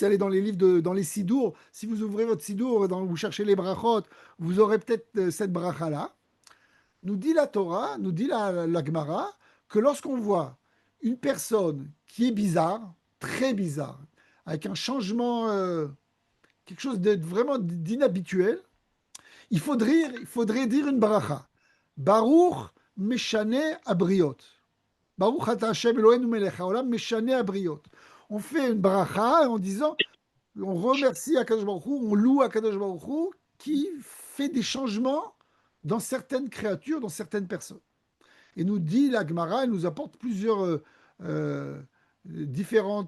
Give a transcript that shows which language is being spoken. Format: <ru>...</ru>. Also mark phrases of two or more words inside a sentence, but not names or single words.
<fr>Elle est dans les livres, dans les sidours. Si vous ouvrez votre sidour, vous cherchez les brachot, vous aurez peut-être cette bracha-là. Nous dit la Torah, nous dit la Gemara, que lorsqu'on voit une personne qui est bizarre, très bizarre, avec un changement, quelque chose de vraiment d'inhabituel, il faudrait dire une bracha.</fr> <he>ברוך משנה הבריות. ברוך אתה השם אלוהינו מלך העולם משנה הבריות.</he> <fr>On fait une bracha en disant, on remercie</fr> <he>הקדוש ברוך הוא,</he> <fr>on loue</fr> <he>הקדוש ברוך הוא</he> <fr>qui fait des changements dans certaines créatures, dans certaines personnes. Et nous dit la Gemara, elle nous apporte plusieurs euh, différentes.</fr>